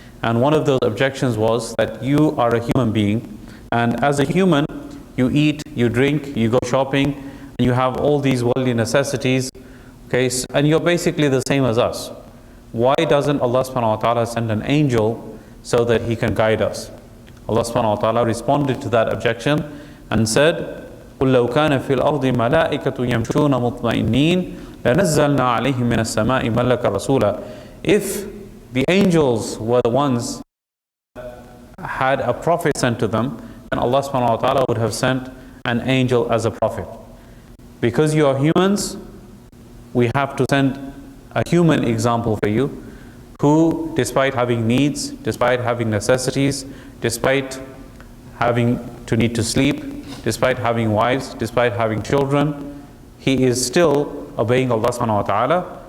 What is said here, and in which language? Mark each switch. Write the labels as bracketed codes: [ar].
[en] And one of those objections was that you are a human being, and as a human, you eat, you drink, you go shopping, and you have all these worldly necessities, okay, and you're basically the same as us. Why doesn't Allah subhanahu wa ta'ala send an angel so that he can guide us? Allah subhanahu wa ta'ala responded to that objection and said, [ar] قُلْ لَوْ كَانَ فِي الْأَرْضِ مَلَائِكَةٌ يَمْشُونَ مُطْمَئِنِّينَ لَنَزَّلْنَا عَلَيْهِمْ مِنَ السَّمَاءِ مَلَكًا رَسُولًا. [en] If the angels were the ones that had a prophet sent to them, then Allah subhanahu wa ta'ala would have sent an angel as a prophet. Because you are humans, we have to send a human example for you, who, despite having needs, despite having necessities, despite having to need to sleep, despite having wives, despite having children, he is still obeying Allah subhanahu wa ta'ala.